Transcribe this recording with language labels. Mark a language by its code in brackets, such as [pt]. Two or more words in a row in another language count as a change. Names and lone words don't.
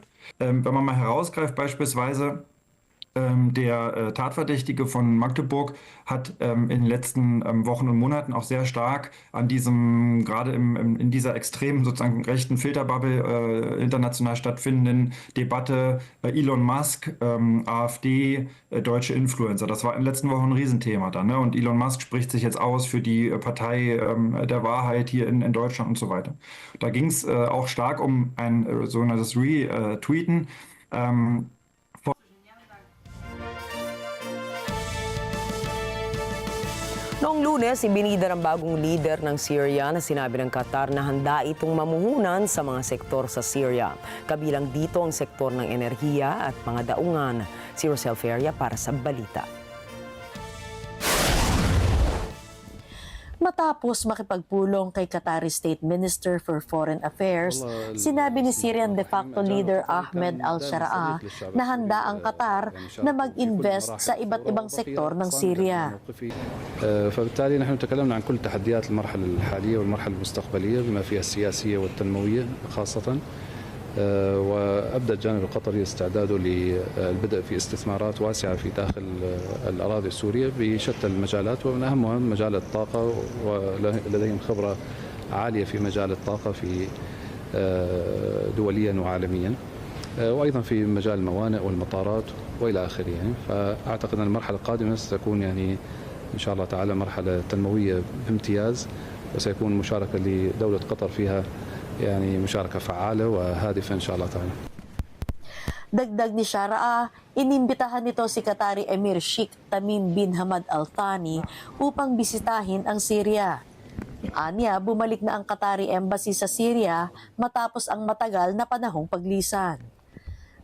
[de] Wenn man mal herausgreift, beispielsweise der Tatverdächtige von Magdeburg hat in den letzten Wochen und Monaten auch sehr stark an diesem, gerade in dieser extremen sozusagen rechten Filterbubble international stattfindenden Debatte Elon Musk, AfD, deutsche Influencer. Das war in den letzten Wochen ein Riesenthema dann. Ne? Und Elon Musk spricht sich jetzt aus für die Partei der Wahrheit hier in Deutschland und so weiter. Da ging es auch stark um ein sogenanntes Retweeten. [tl] Noong Lunes, ibinida ng bagong leader ng Syria na sinabi ng Qatar na handa itong mamuhunan sa mga sektor sa Syria. Kabilang dito ang sektor ng enerhiya at mga daungan. Si Rosel Feria para sa balita. Matapos makipagpulong kay [en] Qatari State Minister for Foreign Affairs, [tl] sinabi ni [en] Syrian de facto leader [tl] Ahmed al-Sharaa na handa ang Qatar na mag-invest sa iba't ibang sektor ng Syria. [ar] فبالتالي نحن تكلمنا عن كل تحديات المرحلة الحالية والمرحلة المستقبلية بما فيها السياسية والتنموية خاصة. وأبدأ الجانب القطري استعداده للبدء في استثمارات واسعة في داخل الأراضي السورية بشتى المجالات ومن أهمها مجال الطاقة ولديهم خبرة عالية في مجال الطاقة في دوليا وعالميا وأيضا في مجال الموانئ والمطارات وإلى آخره يعني. فأعتقد أن المرحلة القادمة ستكون يعني إن شاء الله تعالى مرحلة تنموية بامتياز وسيكون مشاركة لدولة قطر فيها يعني مشاركة فعالة وهادفة إن شاء الله تعالى. [tl] Dagdag ni Sharaa, inimbitahan nito si Qatari Emir Sheikh Tamim bin Hamad Al Thani upang bisitahin ang Syria. Anya, bumalik na ang Qatari Embassy sa Syria matapos ang matagal na panahong paglisan.